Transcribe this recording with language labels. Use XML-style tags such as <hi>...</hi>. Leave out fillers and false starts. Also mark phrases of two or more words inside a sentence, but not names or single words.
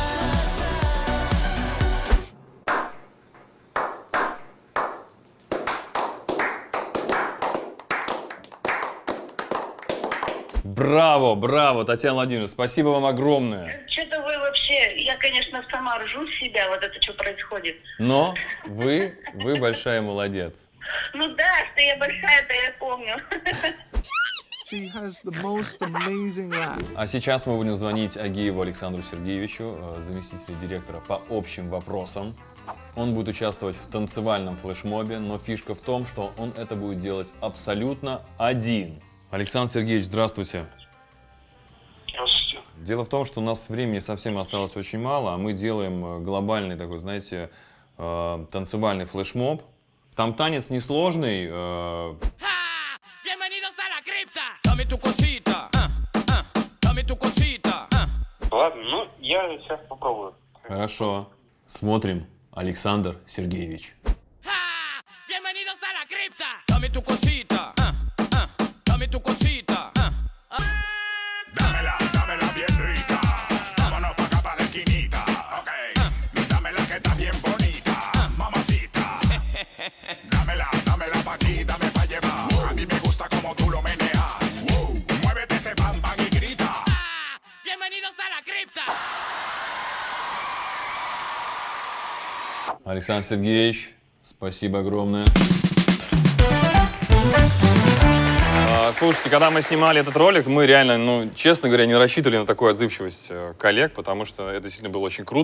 <ru>Браво, браво, Татьяна Владимировна, спасибо вам огромное. Что-то вы вообще, я, конечно, сама ржу с себя, вот это что происходит. Но вы большая молодец. Ну да, что я большая-то я помню.</ru> <en>She has the most amazing laugh.</en> <ru>А сейчас мы будем звонить Агееву Александру Сергеевичу, заместителю директора по общим вопросам. Он будет участвовать в танцевальном флешмобе, но фишка в том, что он это будет делать абсолютно один. Александр Сергеевич, здравствуйте. Здравствуйте. Дело в том, что у нас времени совсем осталось очень мало, а мы делаем глобальный такой, знаете, танцевальный флешмоб. Там танец несложный. Ладно, ну я сейчас попробую. Хорошо. Смотрим, Александр Сергеевич.</ru> <es>Dámela bien rica. Vámonos pa' acá pa' la esquinita. Ok. Dámela que está bien bonita. Mamacita. Dámela pa' aquí, dame pa' llevar. A mí me gusta como tú lo meneas. Muévete ese bam bam y grita. Bienvenidos a la cripta.</es> <ru>Александр Сергеевич, спасибо огромное. Слушайте, когда мы снимали этот ролик, мы реально, ну, честно говоря, не рассчитывали на такую отзывчивость коллег, потому что это действительно было очень круто.</ru>